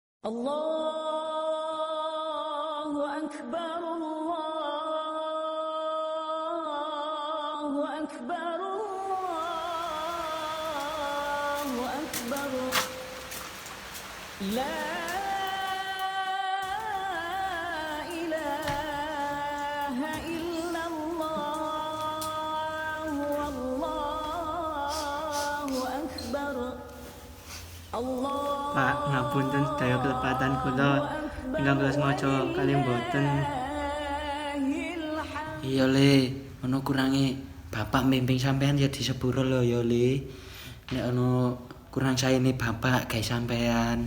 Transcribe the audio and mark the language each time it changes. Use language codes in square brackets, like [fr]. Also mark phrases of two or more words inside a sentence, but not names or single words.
[ar] الله أكبر، الله أكبر، الله أكبر. لا إله إلا الله، والله أكبر. [jv] Pak, ngapunten sedaya kelepatan kula ingkang kula sengaja kalih mboten. Iya Le, ono kurange bapak mbimbing sampean ya disepuro lho ya Le. Nek ono kurang saene bapak gawe sampean.